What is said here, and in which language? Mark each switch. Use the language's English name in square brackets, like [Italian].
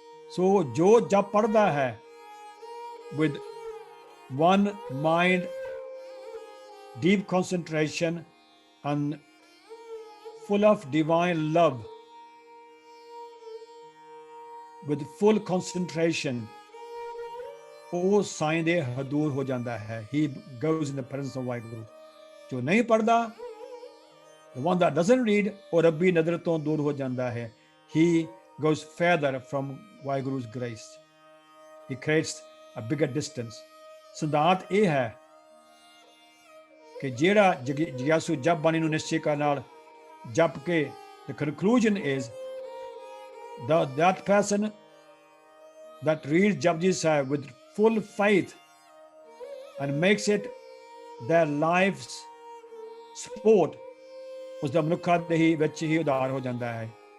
[English] So, [Punjabi] jo jap padda hai [English] with one mind, deep concentration, and full of divine love, with full concentration, [Punjabi] ਉਹ ਸਾਈਂ ਦੇ ਹਦੂਰ ਹੋ ਜਾਂਦਾ ਹੈ। [English] He goes in the presence of Waheguru. [Punjabi] ਜੋ ਨਹੀਂ ਪੜਦਾ, [English] the one that doesn't read, [Punjabi] ਉਹ ਰੱਬੀ ਨਜ਼ਰ ਤੋਂ ਦੂਰ ਹੋ ਜਾਂਦਾ ਹੈ। [English] He goes further from Waheguru's grace. He creates a bigger distance. [Punjabi] ਸਿਧਾਂਤ ਇਹ ਹੈ ਕਿ ਜਿਹੜਾ ਜਿਗਿਆਸੂ ਜਪ ਬਾਣੀ ਨੂੰ ਨਿਸ਼ਚੈ ਕਰਨ ਨਾਲ ਜਪ ਕੇ, [English] the conclusion is that person that reads Japji Sahib with full faith and makes it their life's sport, [Punjabi] ਉਸਦਾ ਮਨੁੱਖਾ ਦੇਹੀ ਵਿੱਚ ਹੀ ਉਦਾਰ ਹੋ ਜਾਂਦਾ ਹੈ।